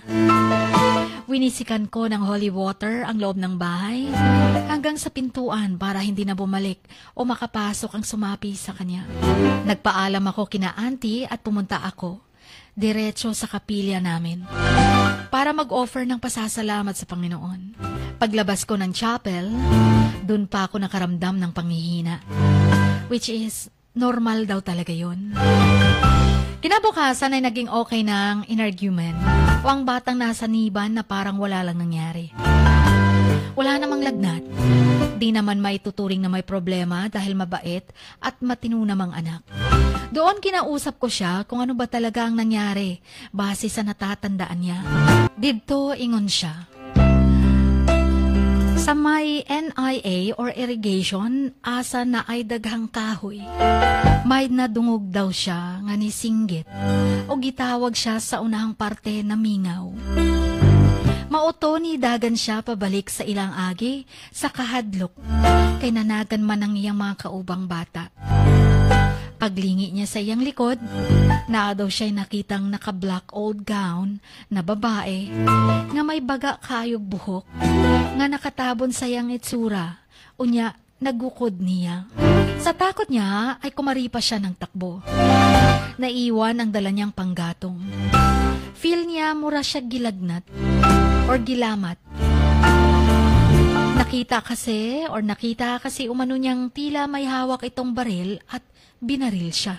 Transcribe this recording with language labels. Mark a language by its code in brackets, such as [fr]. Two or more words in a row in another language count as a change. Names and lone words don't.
[tl] Winisikan ko ng holy water ang loob ng bahay hanggang sa pintuan para hindi na bumalik o makapasok ang sumapi sa kanya. Nagpaalam ako kina auntie at pumunta ako diretso sa kapilya namin para mag-offer ng pasasalamat sa Panginoon. Paglabas ko ng chapel, dun pa ako nakaramdam ng panghihina, [en] which is normal [tl] daw talaga yun. Kinabukasan ay naging okay na ang energumen o ang batang nasa Niban na parang wala lang nangyari. Wala namang lagnat. Di naman may tuturing na may problema dahil mabait at matino namang anak. Doon kinausap ko siya kung ano ba talaga ang nangyari base sa natatandaan niya. [ceb] Dito ingon siya. Sa may NIA or irrigation, asa na ay daghang kahoy. May nadungog daw siya nga ni singgit o gitawag siya sa unahang parte na mingaw. Mauto ni dagan siya pabalik sa ilang agi sa kahadlok kay nanagan man ang iyang mga kaubang bata. Paglingi niya sa iyang likod, naa daw siya'y nakitang naka- [en] black old gown [ceb] na babae nga may baga kayog buhok nga nakatabon sa iyang itsura. Unya, nagukod niya. [tl] Sa takot niya ay kumaripa siya ng takbo. Naiwan ang dala niyang panggatong. [ceb] Feel niya mura siya gilagnat or gilamat. [tl] Nakita kasi umano niyang tila may hawak itong baril at binaril siya.